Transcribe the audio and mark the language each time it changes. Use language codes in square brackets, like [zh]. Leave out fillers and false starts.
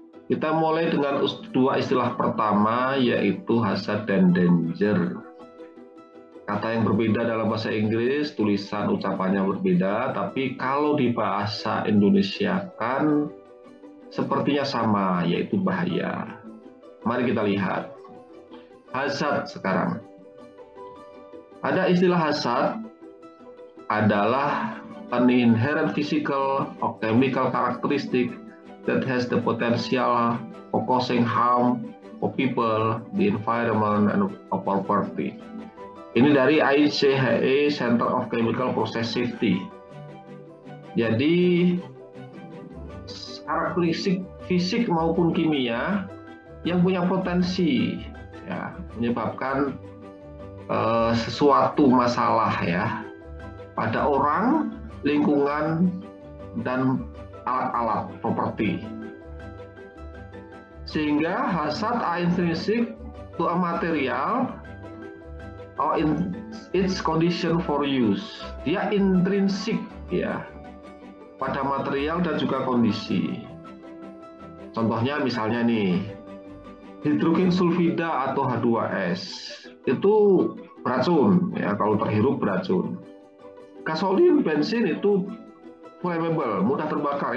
[id] Kita mulai dengan dua istilah pertama, yaitu hazard dan danger. Kata yang berbeda dalam bahasa Inggris, tulisan ucapannya berbeda, tapi kalau di bahasa Indonesia kan sepertinya sama, yaitu bahaya. Mari kita lihat. Hazard sekarang. Ada istilah hazard adalah [en] an inherent physical or chemical characteristic that has the potential for causing harm for people, the environment, and property. [id] Ini dari ICHE Center of Chemical Process Safety. Jadi karakteristik fisik maupun kimia yang punya potensi ya, menyebabkan sesuatu masalah ya pada orang, lingkungan, dan alat-alat properti. Sehingga [en] hazard are intrinsic to a material or in its condition for use. [id] Dia intrinsik ya pada material dan juga kondisi. Contohnya misalnya nih, hidrogen sulfida atau H2S itu beracun ya, kalau terhirup beracun. Gasolin, bensin itu flammable, mudah terbakar.